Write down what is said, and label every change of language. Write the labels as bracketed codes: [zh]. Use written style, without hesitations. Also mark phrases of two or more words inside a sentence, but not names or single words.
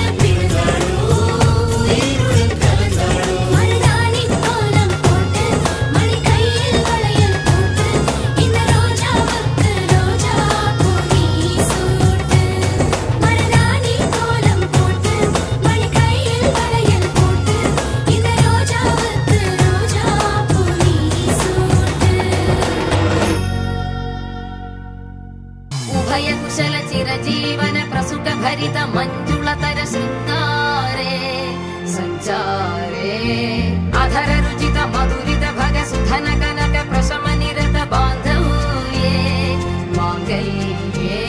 [ta] பிறந்தாரோ உயிருடன் கலந்தாரோ மருதாணி கோலம் போட்டு மணி கையில் வளையல் போட்டு இந்த ரோஜாவுக்கு ரோஜா பூ நீ சூட்டு மருதாணி கோலம் போட்டு மணி கையில் வளையல் போட்டு இந்த ரோஜாவுக்கு ரோஜா பூ நீ சூட்டு [sa] उभय कुशल चिरजीवन प्रसुट भरित मञ्जुलतर शृङ्गारे सञ्चारे अधर रुचित मधुरित भग सुधन कनक प्रशम निरत बान्धव्ये माङ्गल्ये